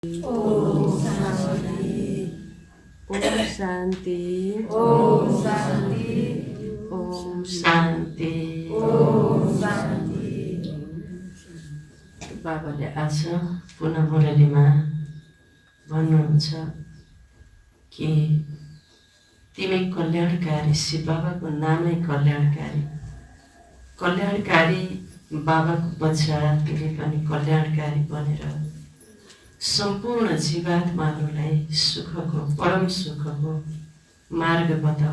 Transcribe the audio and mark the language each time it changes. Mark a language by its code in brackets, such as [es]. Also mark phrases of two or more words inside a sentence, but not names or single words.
[ne] ओम शांति। ओम शांति। ओम शांति। ओम शांति। ओम शांति। बाबाले आज पुनः मुरलीमा भन्नुहुन्छ कि तिमी कल्याणकारी, शिव बाबाको नामै कल्याणकारी। कल्याणकारी बाबाको पश्चात तिमी पनि कल्याणकारी बनेर सम्पूर्ण जीवात्माहरूलाई सुखको, परम सुखको मार्ग बताऊ।